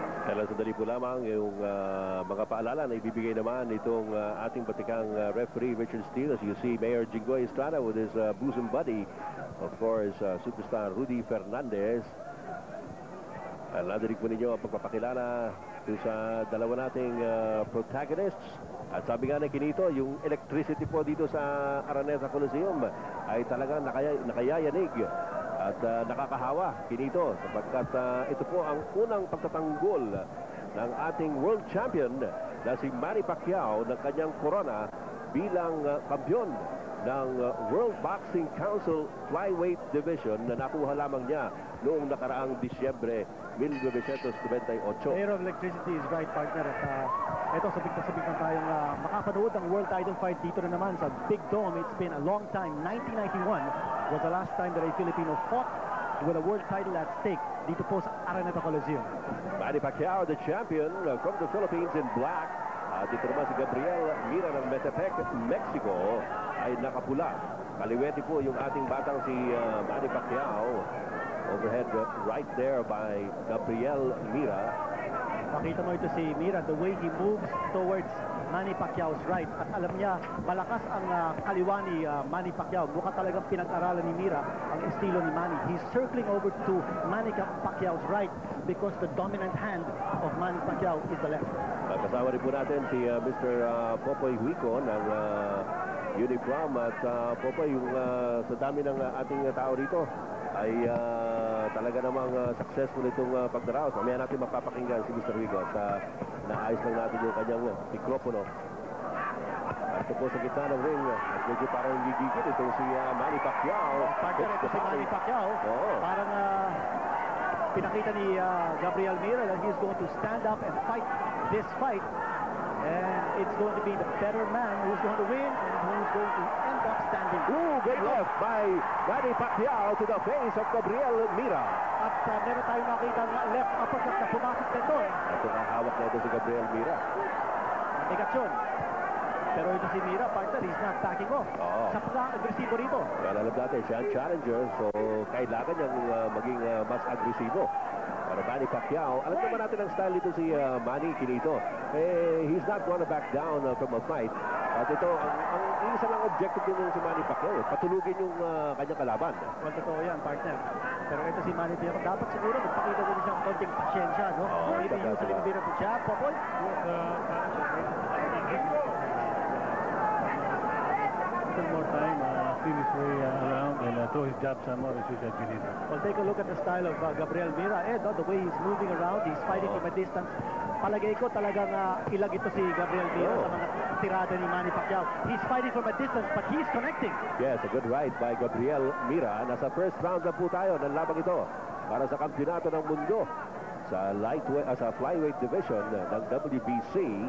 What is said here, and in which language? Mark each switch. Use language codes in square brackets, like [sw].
[tl] Sandali po lamang yung mga paalala na ibibigay naman itong ating batikang referee Richard Steele. [en] As you see, Mayor Jinggoy Estrada with his bosom buddy, of course, superstar Rudy Fernandez. [tl] Nadinig po ninyo ang pagpapakilala sa dalawa nating protagonists. At sabi nga na Kinito, yung electricity po dito sa Araneta Coliseum ay talagang nakayayanig at nakakahawa, Kinito, sapagkat ito po ang unang pagtatanggol ng ating world champion na si Manny Pacquiao ng kanyang corona bilang kampiyon ng World Boxing Council Flyweight Division na nakuha lamang niya noong nakaraang Disyembre 1998. [en] Mayor of Electricity is right, partner. [tl] At ito, sabik na tayong makapanood ang world title fight dito na naman sa Big Dome. [en] It's been a long time. 1991 was the last time that a Filipino fought with a world title at stake [tl] dito po sa [en] Araneta Coliseum. Manny Pacquiao, the champion from the Philippines in black. [tl] At dito naman si Gabriel Mira ng Metepec, Mexico ay nakapula. Kaliwete po yung ating batang si Manny Pacquiao. [en] Overhead right there by Gabriel Mira. [tl] Makita mo ito si [en] Mira, the way he moves towards Manny Pacquiao's right. [tl] At alam niya, malakas ang kaliwa ni Manny Pacquiao. Mukha talagang pinag-aralan ni Mira ang estilo ni Manny. [en] He's circling over to Manny Pacquiao's right because the dominant hand of Manny Pacquiao is the left. [tl] Kasama rin po natin si Mr. Popoy Huico ng Uniform. At Popoy, yung sa dami ng ating tao rito ay talaga namang successful itong pagdaraos. Mamaya natin mapapakinggan si Mr. Huico at naayos lang natin yung kanyang mikropono. At ito po sa gitna ng ring, medyo parang gigigil itong si Manny Pacquiao. Partner, ito si Manny Pacquiao. Parang pinakita ni [en] Gabriel Mira that he's going to stand up and fight this fight. And it's going to be the better man who's going to win and who's going to end up standing. Ooh, good left by Manny Pacquiao to the face of Gabriel Mira. [tl] At meron tayong nakita ng left uppercut na pumasok nito. Ito ang hawak na ito si Gabriel Mira. Bigat yun. Pero ito si [en] Mira, partner, he's not backing off. [tl] Sa pagka-agresibo rito. Kaya alam natin, siya ang challenger, so kailangan niyang maging mas agresibo. Para Manny Pacquiao, alam naman natin ang style nito si Manny Quinito. [en] He's not gonna back down from a fight. [tl] At ito, ang isa lang objective din si Manny Pacquiao, patulugin yung kanyang kalaban. Well, totoo yan, partner. Pero ito si Manny Pacquiao, dapat siguro magpakita din siyang konting pasyensya, no? [en] Maybe usually a bit of a jab, Popoy. More time, feel his way around and throw his jab somewhere as usual. Well, take a look at the style of Gabriel Mira. The way he's moving around, he's fighting from a distance. [tl] Palagay ko talagang ilag ito si Gabriel Mira sa mga tirada ni Manny Pacquiao. [en] He's fighting from a distance, but he's connecting. Yes, a good right by Gabriel Mira. [tl] Nasa first round na po tayo ng labang ito para sa kampyonato ng mundo sa flyweight division ng WBC.